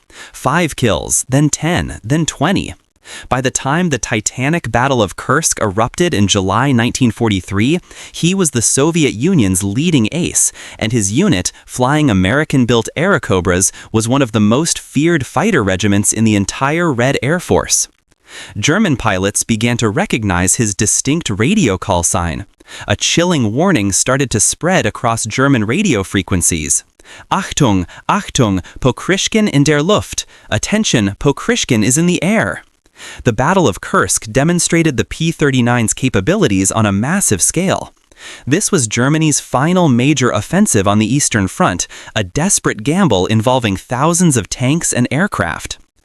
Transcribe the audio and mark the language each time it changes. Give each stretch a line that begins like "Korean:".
English: 5 kills, then 10, then 20. By the time the titanic Battle of Kursk erupted in July 1943, he was the Soviet Union's leading ace, and his unit, flying American-built Airacobras, was one of the most feared fighter regiments in the entire Red Air Force. German pilots began to recognize his distinct radio call sign. A chilling warning started to spread across German radio frequencies.
German: Achtung, Achtung, Pokryshkin in der Luft.
English: Attention, Pokryshkin is in the air. The Battle of Kursk demonstrated the P-39's capabilities on a massive scale. This was Germany's final major offensive on the Eastern Front, a desperate gamble involving thousands of tanks and aircraft.